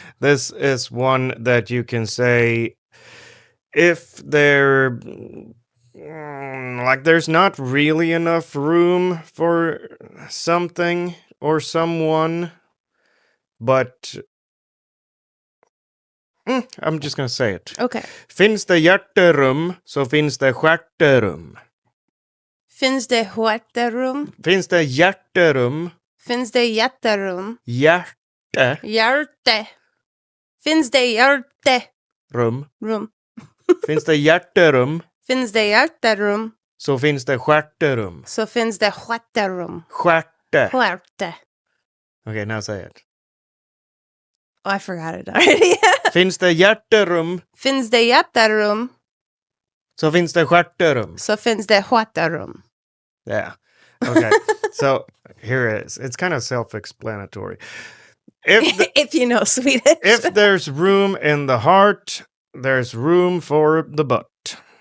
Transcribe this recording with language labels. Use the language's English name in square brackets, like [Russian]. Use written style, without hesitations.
[English] This is one that you can say if there, like, there's not really enough room for something or someone, but I'm just gonna say it. Okay. [Swedish] Finns det hjärterum så finns det stjärterum. Finns det hjärterum? Finns det hjärterum? Finns det hjärterum? Hjärte. Hjärte. Finns det hjärterum? Rum. Finns det hjärterum Finns det hjärterum? så finns det stjärterum. Så finns det hjärterum. Stjärte. Hjärte. [English] Okay, now say it. Oh, I forgot it already. [Swedish] Finns det hjärterum Finns det hjärterum? så finns det stjärterum. Så finns det hjärterum. [English] Yeah. Okay. So here it is. It's kind of self-explanatory. If you know Swedish. If there's room in the heart, there's room for the butt.